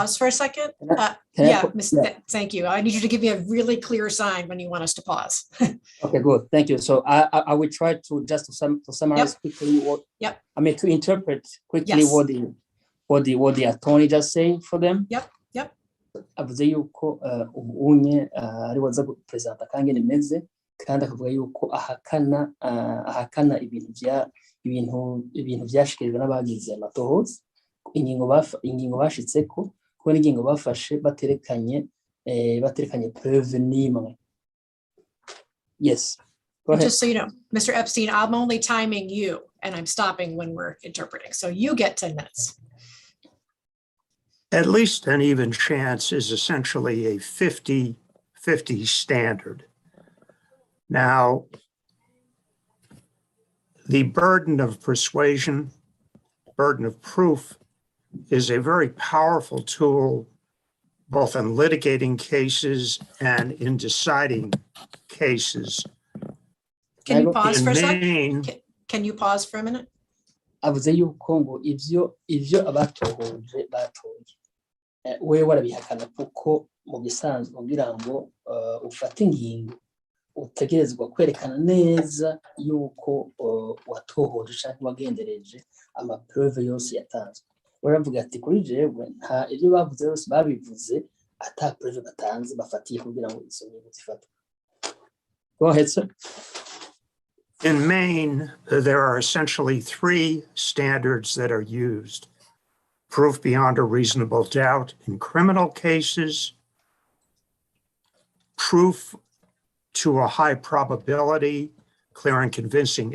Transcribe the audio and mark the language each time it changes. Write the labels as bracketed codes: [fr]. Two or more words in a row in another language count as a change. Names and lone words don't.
[en] pause for a second? Thank you. I need you to give me a really clear sign when you want us to pause. Okay, good. Thank you. So I will try to just to summarize quickly what I mean, to interpret quickly Yes. what the attorney just saying for them. Yep. [rn] Avuze yuko ubunye ari waza gupresenta kangene meze kandi akavuga yuko ahakana ibintu byashikirijwe n'abagize amatohoza, ingingo bashitseko ko n'ingingo bafashe baterekanye preuve n'imwe. [en] Yes. Go ahead. Just so you know, Mr. Epstein, I'm only timing you and I'm stopping when we're interpreting. So you get 10 minutes. At least an even chance is essentially a 50-50 standard. Now, the burden of persuasion, burden of proof, is a very powerful tool both in litigating cases and in deciding cases. Can you pause In for a Maine- second? Can you pause for a minute? [rn] Avuze yuko ngo ivyo abatohoje batoye wewe warabihakana kuko mu bisanzwe kugira ngo ufate ingingo utegerezwa kwerekana neza yuko watohoje cyangwa wagendereje amapreuve yose yatanzwe. Uravuga ati kuri jewe nta ibyo bavuze yose babivuze ata preuve batanze bafatiye kugira ngo izo ngingo zifatwe. [en] Go ahead, sir. In Maine, there are essentially 3 standards that are used. Proof beyond a reasonable doubt in criminal cases, proof to a high probability, clear and convincing